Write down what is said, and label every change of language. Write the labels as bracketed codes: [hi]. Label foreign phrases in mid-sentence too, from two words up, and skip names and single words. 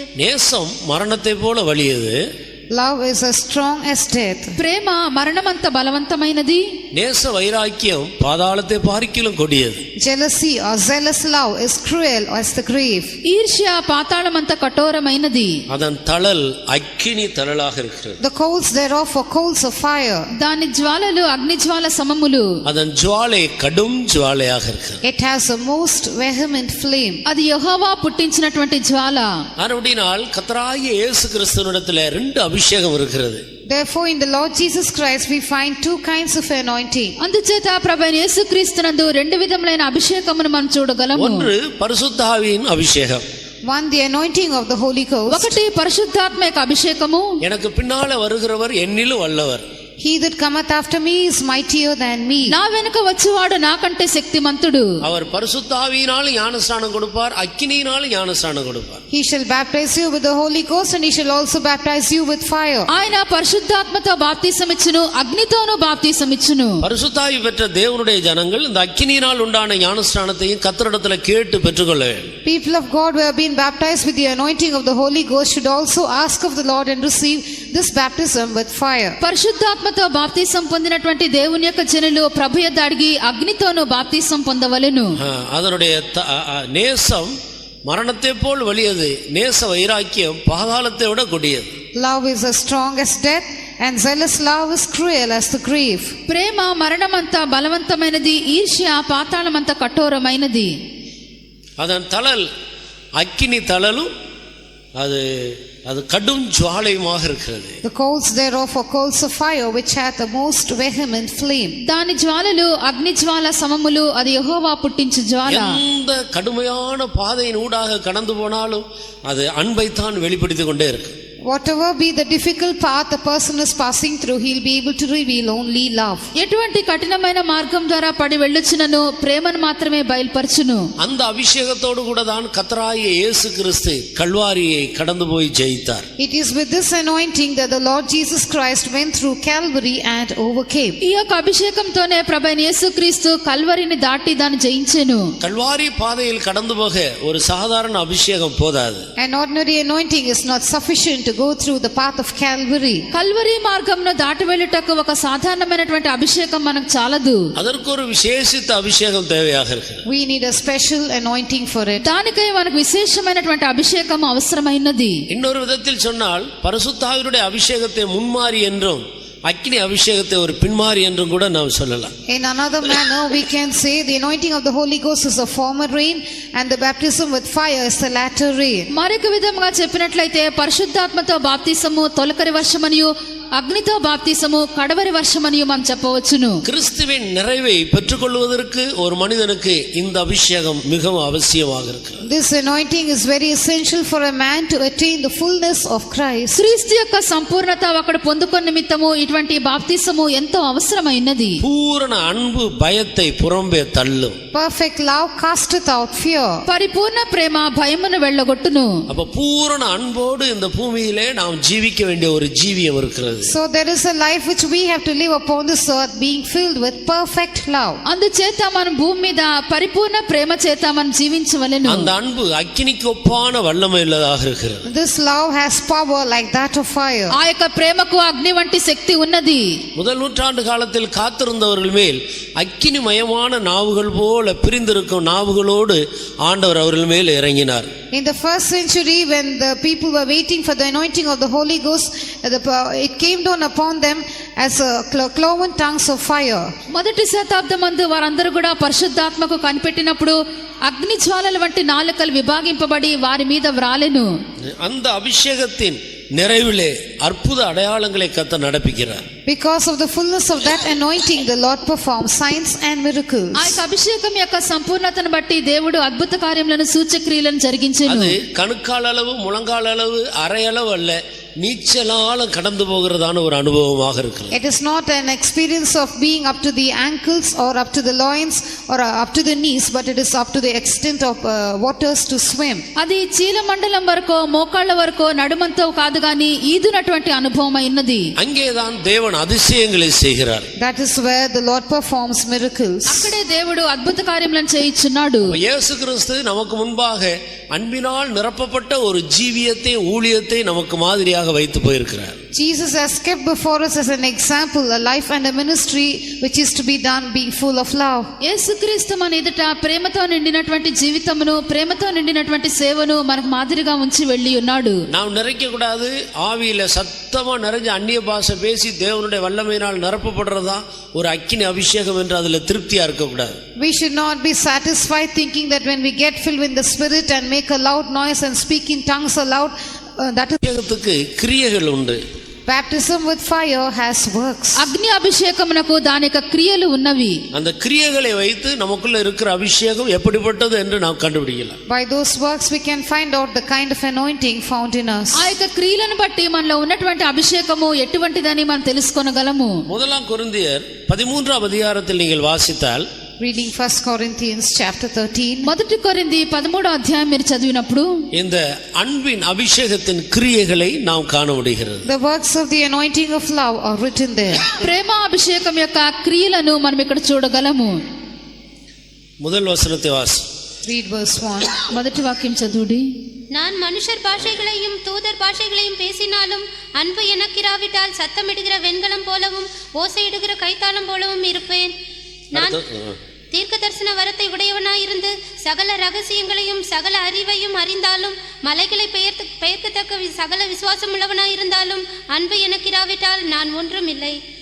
[ta] நேசம் மரணத்தை போல வலியது, [en] Love is as strong as death. [te] ప్రేమ మరణమంత బలవంతమైనది. [ta] நேச வைராக்கியம் பாதாளத்தை பார்க்கிலும் கொடியது. [en] Jealousy or zealous love is cruel as the grave. [te] ఈర్ష్య పాతాళమంత కఠోరమైనది. [ta] அதன் தழல் அக்கினி தழலாக இருக்கிறது. [en] The coals thereof are coals of fire. [te] దాని జ్వాలలు అగ్ని జ్వాల సమములు. [ta] அதன் ஜுவாலை கடும் ஜுவாலையாக இருக்கிறது. [en] It has a most vehement flame. [te] అది యెహోవా పుట్టించినటువంటి జ్వాల. [ta] அப்படினால் கர்த்தராகிய இயேசு கிறிஸ்துவினிடத்தில் 2 அபிஷேகம் இருக்கிறது. [en] Therefore in the Lord Jesus Christ we find 2 kinds of anointing. [te] అందుచేత ప్రభువైన యేసుక్రీస్తునందు 2 విధములైన అభిషేకమును మనం చూడగలము. [ta] ஒன்று பரிசுத்த ஆவியின் அபிஷேகம். [en] One, the anointing of the Holy Ghost. [te] ఒకటి పరిశుద్ధాత్మ యొక్క అభిషేకము. [ta] எனக்கு பின்னால வருகிறவர் என்னிலும் வல்லவர். [en] He that cometh after me is mightier than me. [te] నా వెనుక వచ్చేవాడు నాకంటే శక్తిమంతుడు. [ta] அவர் பரிசுத்த ஆவியினால் ஞானஸ்நானம் கொடுப்பார், அக்கினியினால் ஞானஸ்நானம் கொடுப்பார். [en] He shall baptize you with the Holy Ghost and he shall also baptize you with fire. [te] ఆయన పరిశుద్ధాత్మతో బాప్తిసం ఇచ్చును, అగ్నితోను బాప్తిసం ఇచ్చును. [ta] பரிசுத்த ஆவி பெற்ற தேவனுடைய ஜனங்கள் இந்த அக்கினியினால் உண்டான ஞானஸ்நானத்தையும் கர்த்தரிடத்தில் கேட்டு பெற்றுக்கொள்ள வேண்டும். [en] People of God who have been baptized with the anointing of the Holy Ghost should also ask of the Lord and receive this baptism with fire. [te] పరిశుద్ధాత్మతో బాప్తిసం పొందినటువంటి దేవుని యొక్క జనులు ప్రభు యొద్ద అడిగి అగ్నితోను బాప్తిసం పొందవలెను. [ta] அதனுடைய நேசம் மரணத்தை போல் வலியது, நேச வைராக்கியம் பாதாளத்தை விட கொடியது. [en] Love is as strong as death and zealous love is cruel as the grave. [te] ప్రేమ మరణమంత బలవంతమైనది, ఈర్ష్య పాతాళమంత కఠోరమైనది. [ta] அதன் தழல் அக்கினி தழலும் அது கடும் ஜுவாலையுமாக இருக்கிறது. [en] The coals thereof are coals of fire which hath the most vehement flame. [te] దాని జ్వాలలు అగ్ని జ్వాల సమములు, అది యెహోవా పుట్టించు జ్వాల. [ta] எந்த கடுமையான பாதையின் ஊடாக கடந்து போனாலும் அது அன்பைத்தான் வெளிப்படுத்திக் கொண்டே இருக்கு. [en] Whatever be the difficult path a person is passing through, he'll be able to reveal only love. [te] ఎటువంటి కఠినమైన మార్గం ద్వారా పడి వెళ్ళొచ్చునను ప్రేమను మాత్రమే బయలుపరచును. [ta] அந்த அபிஷேகத்தோடு கூட தான் கர்த்தராகிய இயேசு கிறிஸ்து கல்வாரியை கடந்து போய் ஜெயித்தார். [en] It is with this anointing that the Lord Jesus Christ went through Calvary and overcame. [te] ఈ యొక్క అభిషేకంతోనే ప్రభువైన యేసుక్రీస్తు కల్వరిని దాటి దాన్ని జయించెను. [ta] கல்வாரி பாதையில் கடந்து போக ஒரு சாதாரண அபிஷேகம் போதாது. [en] An ordinary anointing is not sufficient to go through the path of Calvary. [te] కల్వరి మార్గంను దాటి వెళ్ళుటకు ఒక సాధారణమైనటువంటి అభిషేకం మనకు చాలదు. [ta] அதற்கு ஒரு விசேஷித்த அபிஷேகம் தேவையாக இருக்கு. [en] We need a special anointing for it. [te] దానికై మనకు విశేషమైనటువంటి అభిషేకం అవసరమైనది. [ta] இன்னொரு விதத்தில் சொன்னால் பரிசுத்த ஆவியுடைய அபிஷேகத்தை முன்மாறி என்றும் அக்கினி அபிஷேகத்தை ஒரு பின்மாறி என்றும் கூட நாம் சொல்லலாம். [en] In another manner we can say the anointing of the Holy Ghost is the former rain and the baptism with fire is the latter rain. [te] మరొక విధంగా చెప్పినట్లయితే పరిశుద్ధాత్మతో బాప్తిసము తొలకరి వర్షమనియు, అగ్నితో బాప్తిసము కడవరి వర్షమనియు మనం చెప్పవచ్చును. [ta] கிறிஸ்துவின் நிறைவை பெற்றுக்கொள்வதற்கு ஒரு மனிதனுக்கு இந்த அபிஷேகம் மிகவும் அவசியமாக இருக்கு. [en] This anointing is very essential for a man to attain the fullness of Christ. [te] క్రీస్తు యొక్క సంపూర్ణత అక్కడ పొందుకొన్న నిమిత్తము ఇటువంటి బాప్తిసము ఎంతో అవసరమైనది. [ta] பூரண அன்பு பயத்தை புறம்பே தள்ளும். [en] Perfect love casteth out fear. [te] పరిపూర్ణ ప్రేమ భయమును వెళ్ళగొట్టును. [ta] அப்ப பூரண அன்போடு இந்த பூமியிலே நாம் ஜீவிக்க வேண்டிய ஒரு ஜீவியம் இருக்கிறது. இருக்கிறது. [en] So there is a life which we have to live upon this earth, being filled with perfect love. [te] అందుచేత మనం భూమి మీద పరిపూర్ణ ప్రేమ చేత మనం జీవించవలెను. [ta] அந்த அன்பு அக்கினிக்கு ஒப்பான வல்லமை உள்ளதாக இருக்கிறது. [en] This love has power like that of fire. [te] ఆ యొక్క ప్రేమకు అగ్ని వంటి శక్తి ఉన్నది. [ta] முதல் நூற்றாண்டு காலத்தில் காத்திருந்தவர்கள் மேல் அக்கினிமயமான நாவுகள் போல பிரிந்திருக்கும் நாவுகளோடு ஆண்டவர் அவர்கள் மேல் இறங்கினார். [en] In the first century, when the people were waiting for the anointing of the Holy Ghost, it came down upon them as a cloven tongues of fire. [te] మొదటి శతాబ్దమందు వారందరూ కూడా పరిశుద్ధాత్మకు కనిపెట్టినప్పుడు అగ్ని జ్వాలల వంటి నాలుకలు విభాగింపబడి వారి మీద వ్రాలెను. [ta] அந்த அபிஷேகத்தின் நிறைவிலே அற்புத அடையாளங்களை கர்த்தர் நடப்பிக்கிறார். [en] Because of the fullness of that anointing, the Lord performs signs and miracles. [te] ఆ యొక్క అభిషేకం యొక్క సంపూర్ణతను బట్టి దేవుడు అద్భుత కార్యములను సూచక్రియలను జరిగించెను. [ta] அது கணுக்கால் அளவு முழங்கால் அளவு அரை அளவு அல்ல, நீச்சலால கடந்து போகிறதான ஒரு அனுபவமாக இருக்கிறது. [en] It is not an experience of being up to the ankles or up to the loins or up to the knees, but it is up to the extent of waters to swim. [te] అది చీల మండలం వరకు మోకాళ్ళ వరకు నడుమంతో కాదు గాని ఈదునటువంటి అనుభవం అయినది. [ta] அங்கேதான் தேவன் அதிசயங்களை செய்கிறார். [en] That is where the Lord performs miracles. [te] అక్కడే దేవుడు అద్భుత కార్యములను చేయుచున్నాడు. [ta] இயேசு கிறிஸ்து நமக்கு முன்பாக அன்பினால் நிரப்பப்பட்ட ஒரு ஜீவியத்தை ஊழியத்தை நமக்கு மாதிரியாக வைத்து போயிருக்கிறார். [en] Jesus has kept before us as an example a life and a ministry which is to be done being full of love. [te] యేసుక్రీస్తు మన ఎదుట ప్రేమతో నిండినటువంటి జీవితమును ప్రేమతో నిండినటువంటి సేవను మనకు మాదిరిగా ఉంచి వెళ్ళి ఉన్నాడు. [ta] நாம் நிறைக்க கூடாது, ஆவியில சத்தமா நிறைஞ்ச அந்நிய பாஷை பேசி தேவனுடைய வல்லமையினால் நிரப்பப்படுறதா ஒரு அக்கினி அபிஷேகம் என்று அதுல திருப்தியா இருக்க கூடாது. [en] We should not be satisfied thinking that when we get filled with the Spirit and make a loud noise and speak in tongues aloud, that is [ta] அபிஷேகத்துக்கு கிரியைகள் உண்டு. [en] baptism with fire has works. [te] అగ్ని అభిషేకమునకు దాని యొక్క క్రియలు ఉన్నవి. [ta] அந்த கிரியைகளை வைத்து நமக்குள்ள இருக்கிற அபிஷேகம் எப்படிப்பட்டது என்று நாம் கண்டுபிடிக்கலாம். [en] By those works we can find out the kind of anointing found in us. [te] ఆ యొక్క క్రియలను బట్టి మనలో ఉన్నటువంటి అభిషేకము ఎటువంటిదని మనం తెలుసుకోగలము. [ta] முதலாம் கொரிந்தியர் 13ஆம் அதிகாரத்தில் நீங்கள் வாசித்தால், [en] Reading 1 Corinthians chapter 13. [te] మొదటి కొరింథీ 13వ అధ్యాయం మీరు చదివినప్పుడు [ta] இந்த அன்பின் அபிஷேகத்தின் கிரியைகளை நாம் காண முடிகிறது. [en] The works of the anointing of love are written there. [te] ప్రేమ అభిషేకం యొక్క క్రియలను మనం ఇక్కడ చూడగలము. [ta] முதல் வசனத்தை வாசி. [en] Read verse 1. [te] మొదటి వాక్యం చదువుడి. [ta] நான் மனுஷர் பாஷைகளையும் தூதர் பாஷைகளையும் பேசினாலும் அன்பு எனக்கிராவிட்டால் சத்தமிடுகிற வெண்கலம் போலவும் ஓசையிடுகிற கைத்தாளம் போலவும் இருப்பேன். நான் தீர்க்க தரிசன வரத்தை உடையவனாயிருந்து சகல ரகசியங்களையும் சகல அறிவையும் அறிந்தாலும் மலைகளை பெயர்க்கத்தக்க சகல விசுவாசம் உள்ளவனாயிருந்தாலும் அன்பு எனக்கிராவிட்டால் நான் ஒன்றும் இல்லை.